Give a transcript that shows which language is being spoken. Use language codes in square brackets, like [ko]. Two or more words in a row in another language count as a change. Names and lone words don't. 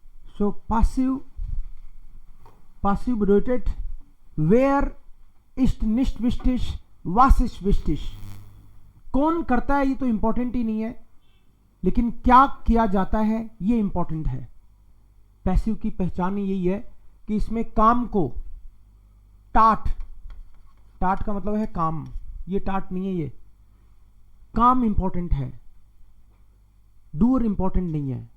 [de] So passive bedeutet wer ist nicht wichtig, was ist wichtig. [hi] कौन करता है ये तो इंपॉर्टेंट ही नहीं है, लेकिन क्या किया जाता है ये इंपॉर्टेंट है. पैसिव की पहचान यही है कि इसमें काम को टाट का मतलब है काम, ये टाट नहीं है, ये काम इंपॉर्टेंट है, डूअर इंपॉर्टेंट नहीं है.